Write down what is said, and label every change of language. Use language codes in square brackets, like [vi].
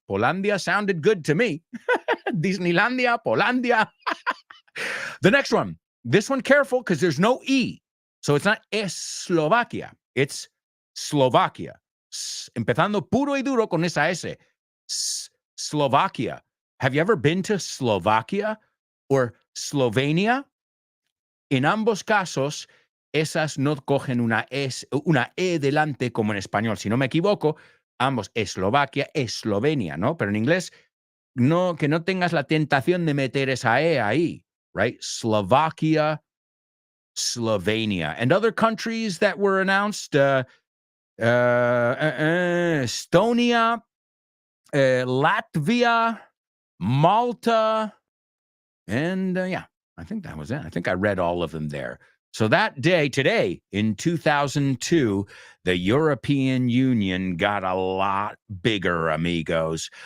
[en] Polandia sounded good to me. Disneylandia, Polandia. The next one. This one, careful, because there's no E. So it's not Eslovaquia. It's Slovakia. [es] Empezando puro y duro con esa S. [en] Slovakia. Have you ever been to Slovakia or Slovenia? [es] En ambos casos, esas no cogen una E delante como en español. Si no me equivoco, ambos, Eslovaquia, Eslovenia, ¿no? Pero en inglés, no, que no tengas la tentación de meter esa E ahí, right? [en] Slovakia, Slovenia. And other countries that were announced, Estonia, Latvia, Malta, and yeah, I think that was it. I think I read all of them there. So that day, today, in 2002, the European Union got a lot bigger, amigos.